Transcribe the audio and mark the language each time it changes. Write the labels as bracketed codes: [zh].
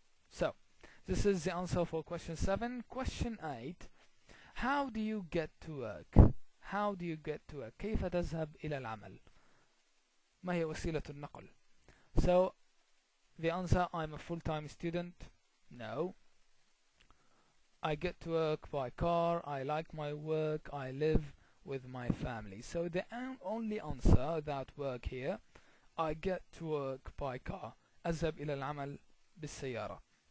[en] So this is the answer for question 7. Question 8. How do you get to work? How do you get to work? [ar] كيف تذهب إلى العمل؟ ما هي وسيلة النقل؟ [en] So the answer, I'm a full-time student. No. I get to work by car. I like my work. I live with my family. So the only answer that work here, I get to work by car. [ar] أذهب إلى العمل بالسيارة.